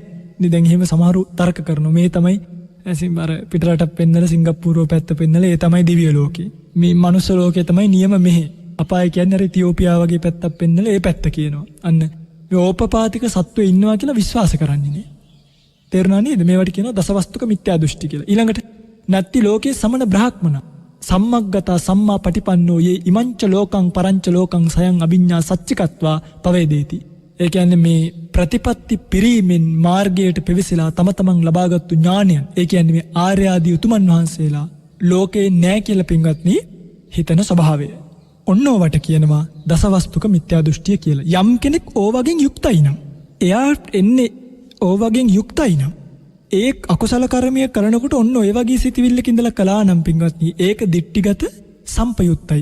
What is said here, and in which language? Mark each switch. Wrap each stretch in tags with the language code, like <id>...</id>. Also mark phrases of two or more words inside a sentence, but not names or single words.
<si>ඉතින් දැන් එහෙම සමහරු තර්ක කරනවා මේ තමයි අර පිටරටක් පෙන්නලා සිංගප්පූරුව පැත්ත පෙන්නලා ඒ තමයි දිව්‍ය ලෝකේ. මේ මනුස්ස ලෝකේ තමයි නියම මෙහෙ. අපාය කියන්නේ අර ඉතියෝපියා වගේ පැත්තක් පෙන්නලා ඒ පැත්ත කියනවා. අන්න මේ ඕපපාතික සත්වෝ ඉන්නවා කියලා විශ්වාස කරන්නේ නේ. තේරුණා නේද? මේවට කියනවා දසවස්තුක මිත්‍යා දෘෂ්ටි කියලා.</si> <pi>ඊළඟට නැත්ති ලෝකේ සමන බ්‍රාහ්මණ සම්මග්ගතා සම්මා පටිපන්නෝ යේ ඉමංච ලෝකං පරංච ලෝකං සයං අභිඤ්ඤා සච්චිකත්වා පවේදේති.</pi> <si>ඒ කියන්නේ මේ ප්‍රතිපත්ති පිරීමෙන් මාර්ගයට පෙවිසලා තම තමන් ලබාගත්තු ඥානයන්, ඒ කියන්නේ මේ ආර්ය ආදී උතුමන් වහන්සේලා ලෝකේ නෑ කියලා පින්වත්නි හිතන ස්වභාවය. ඔන්න ඕවට කියනවා දසවස්තුක මිත්‍යා දෘෂ්ටිය කියලා. යම් කෙනෙක් ඕවගෙන් යුක්තයි නම්, එයා එන්නේ ඕවගෙන් යුක්තයි නම්, ඒ අකුසල කර්මය කරනකොට ඔන්න ඔය වගේ සිතිවිල්ලක ඉඳලා කළා නම් පින්වත්නි ඒක දිට්ඨිගත සම්පයුක්තයි.</si>